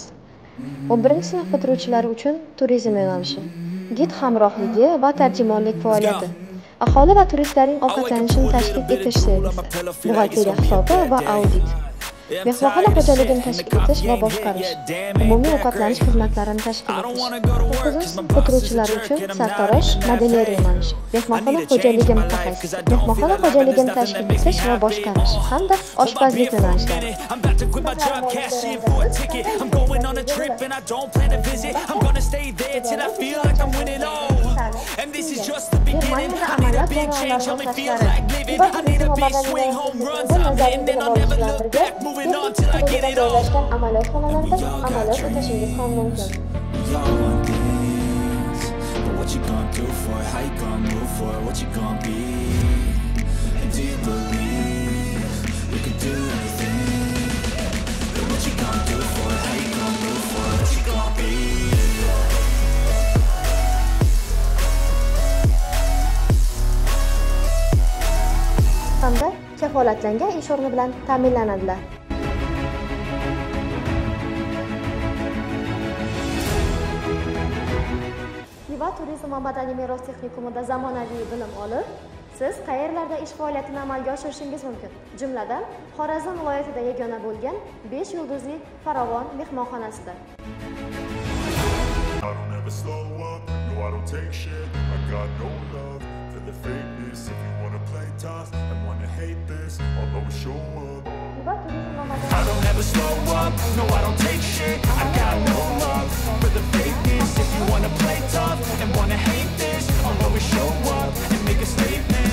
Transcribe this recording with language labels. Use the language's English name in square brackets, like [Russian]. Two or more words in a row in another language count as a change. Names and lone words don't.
[Uzbek] 11-sinf bitiruvchilari uchun turizm yo'nalishi, gid hamrohligi va tarjimonlik faoliyati, aholi va turistlarning ovqatlanishini tashkil etish servisi, buxgalteriya hisobi va audit, mehmonxona xo'jaligini tashkil etish va boshqarish, umumiy ovqatlanish xizmatlarini tashkil etish. 9-sinf bitiruvchilari uchun sartarosh modelyeriya yo'nalishi, mehmonxona xo'jaligi mutaxassisi, mehmonxona xo'jaligini tashkil etish va boshqarish hamda oshpazlik yo'nalishlari. [English] And this is just the beginning. I need a big change, help me feel like living. I need a big swing, home runs, I'm hitting, and I'll never look back. Moving on till I get it all. [Uzbek] Amaliyot xonalarida amaliyot o'tashingiz ham mumkin. [English] What you gonna do for it? How you gonna move for it? What you gonna be? And do you believe you can do anything? What you gonna do for it? How you gonna move for it? What you gonna be? [Uzbek] Hamda kafolatlangan ish o'rni bilan ta'minlanadilar. Xiva turizm va madaniy meros texnikumida zamonaviy bilim olib, siz qayerlarda ish faoliyatini amalga oshirishingiz mumkin. Jumladan, Xorazm viloyatida yagona bo'lgan 5 yulduzli Farovon mehmonxonasida. [English] I don't ever slow up, no I don't take shit. I got no love for the fakeness. If you wanna play tough and wanna hate this, I'll always show up and make a statement.